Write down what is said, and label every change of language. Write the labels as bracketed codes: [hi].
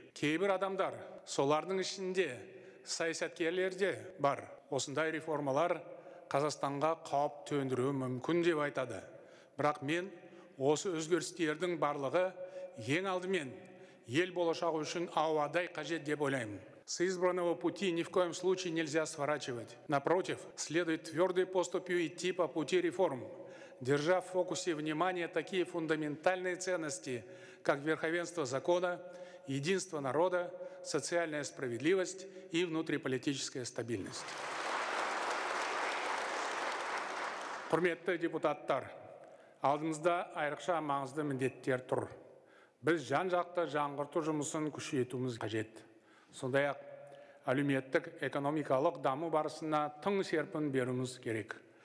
[kk] Кейбір адамдар, солардың ішінде саясаткерлер де бар. Осындай реформалар Қазақстанға қауіп төндіруі мүмкін деп айтады. Бірақ мен осы өзгерістердің барлығы ең алдымен ел болашағы үшін ауадай қажет деп ойлаймын. [ru] С избранного пути ни в коем случае нельзя сворачивать. Напротив, следует твердой поступью идти по пути реформ, держа в фокусе внимания такие фундаментальные ценности, как верховенство закона, единство народа, социальная справедливость и внутриполитическая стабильность. [kk] Құрметті депутаттар, алдымызда айрықша маңызды міндеттер тұр. Біз жан-жақты жаңғырту жұмысын күшейтуіміз қажет. Сондай-ақ әлеуметтік экономикалық даму барысына тың серпін беруіміз керек.